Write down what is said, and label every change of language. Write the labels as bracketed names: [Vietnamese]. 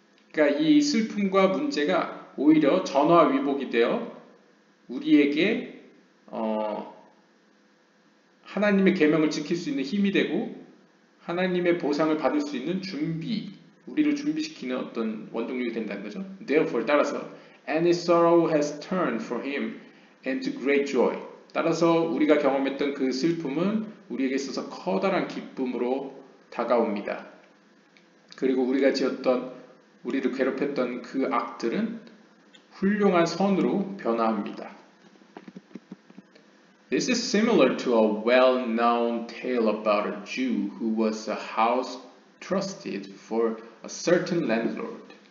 [Korean] 그러니까 이 슬픔과 문제가 오히려 전화위복이 되어 우리에게 하나님의 계명을 지킬 수 있는 힘이 되고 하나님의 보상을 받을 수 있는 우리를 준비시키는 어떤 원동력이 된다는 거죠. [English] Therefore, [Korean] 따라서 [English] any sorrow has turned for him into great joy. [Korean] 따라서 우리가 경험했던 그 슬픔은 우리에게 있어서 커다란 기쁨으로 다가옵니다. 그리고 우리가 지었던, 우리를 괴롭혔던 그 악들은 훌륭한 선으로 변화합니다. [English] This is similar to a well-known tale about a Jew who was a house trusted for a certain landlord.